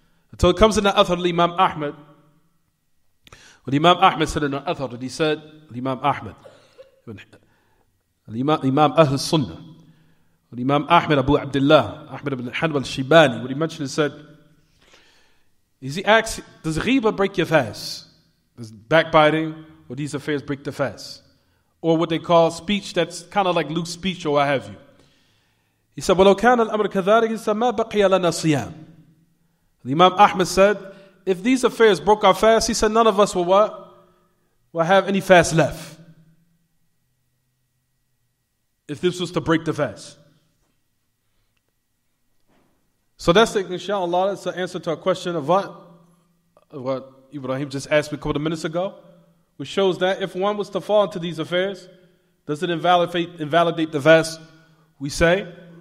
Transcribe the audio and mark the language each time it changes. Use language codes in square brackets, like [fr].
[en] Until it comes in the athar of Imam Ahmad. When Imam Ahmad said in the athar, that he said, Imam Ahmad, Imam Ahl Sunnah, Imam Ahmad Abu Abdullah, Ahmad ibn Hanbal Shibani, what he mentioned, he said, he asked, does ghiba break your fast? Does backbiting or these affairs break the fast? Or what they call speech that's kind of like loose speech or what have you. He said, [ar] وَلَوْ كَانَ الْأَمْرُ كَذَلِكَ مَا بَقِيَ لَنَا صِيَامٍ. [en] Imam Ahmad said, if these affairs broke our fast, he said, none of us will what? Will have any fast left. If this was to break the fast. So that's the, inshallah, that's the answer to a question of what Ibrahim just asked me a couple of minutes ago, which shows that if one was to fall into these affairs, does it invalidate the fast? We say,